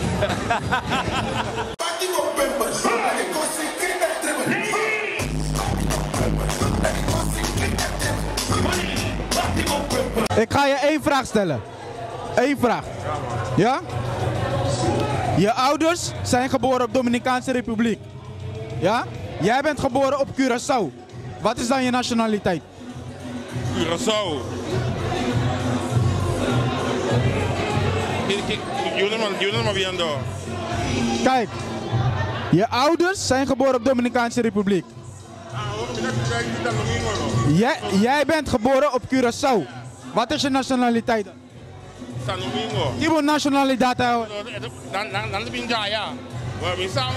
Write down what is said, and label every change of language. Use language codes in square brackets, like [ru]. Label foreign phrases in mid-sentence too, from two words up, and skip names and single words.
[nl] Ik ga je 1 vraag stellen. 1 vraag. Ja? Je ouders zijn geboren op Dominicaanse Republiek. Ja? Jij bent geboren op Curaçao. Wat is dan je nationaliteit? Curaçao. [es] Yo no me viendo. [nl] Kijk. Je ouders zijn geboren op Dominicaanse Republiek. Jij bent geboren op Curaçao. Wat is je nationaliteit? San Domingo. Je moet nationaliteit houden. Dan ben je ja. We zijn samen.